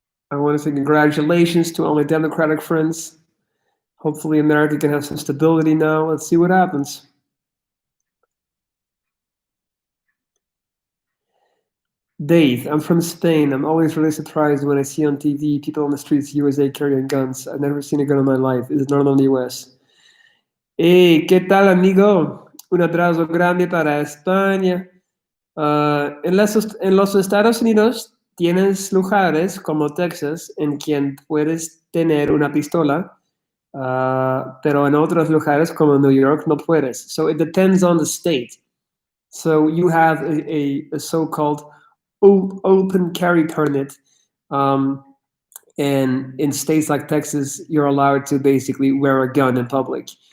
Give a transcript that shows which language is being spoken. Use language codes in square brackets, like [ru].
[en] I want to say congratulations to all my Democratic friends. Hopefully, America can have some stability now. Let's see what happens. Dave, I'm from Spain. I'm always really surprised when I see on TV people on the streets USA carrying guns. I've never seen a gun in my life. Is it normal in the US? Hey, [es] ¿qué tal, amigo? Un abrazo grande para España. En los Estados Unidos tienes lugares como Texas en quien puedes tener una pistola, pero en otros lugares como New York no puedes. [en] So it depends on the state. So you have a so-called open carry permit, um, and in states like Texas, you're allowed to basically wear a gun in public.